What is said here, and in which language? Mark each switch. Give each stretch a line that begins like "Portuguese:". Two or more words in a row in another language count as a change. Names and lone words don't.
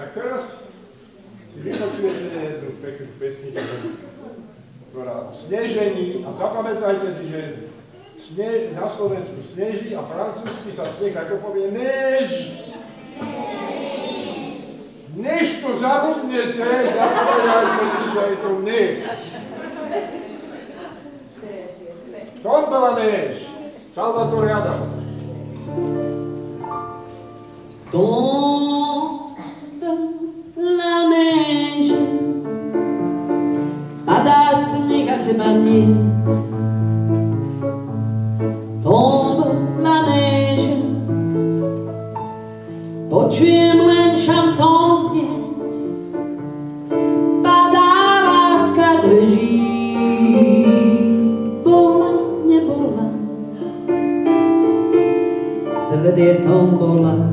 Slovak: Tak teraz si vypočujete jednu peknú pesničku, ktorá o snežení, a zapamätajte si, že na Slovensku sneží a francúzsky sa sneh ako povie než. Než to zabudnete, zapovedajte si, že je to než. Trombola než. Salvatore Adamo.
French: Tombe la neige,
Slovak: padá sneh a teba niet.
French: Tombe la neige,
Slovak: počujem len šanson znieť. Padá láska z veží, bola, nebola, svet je tombola.